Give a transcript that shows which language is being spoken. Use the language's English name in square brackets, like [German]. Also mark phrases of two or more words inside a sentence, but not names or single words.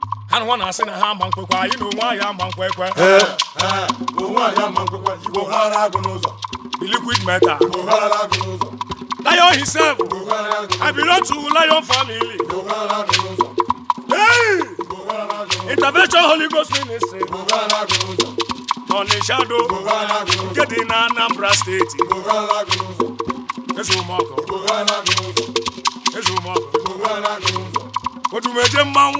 [Igbo] Ha na nwa na-asị na ha ama nkwekwe, anyị na onwe anyị ama nkwekwe. Eh, eh, onwe anyị ama nkwekwe, Igbo ghara agụ n'ụzọ. [English] The liquid metal. [Igbo] Igbo ghara agụ n'ụzọ. [English] Lion himself. [Igbo] Igbo ghara agụ n'ụzọ. [English] I belong to Lion family. [Igbo] Igbo ghara agụ n'ụzọ. Hey! Igbo ghara agụ n'ụzọ. Intervention Holy Ghost Ministry. Igbo ghara agụ n'ụzọ. N'Ọnịsha do. Igbo ghara agụ n'ụzọ. Nke dị na Anambra State. Igbo ghara agụ n'ụzọ. Eze Ụmụọgọ. Igbo ghara agụ n'ụzọ. Eze Ụmụọgọ. Igbo ghara agụ n'ụzọ. Odumeje mmanwụ.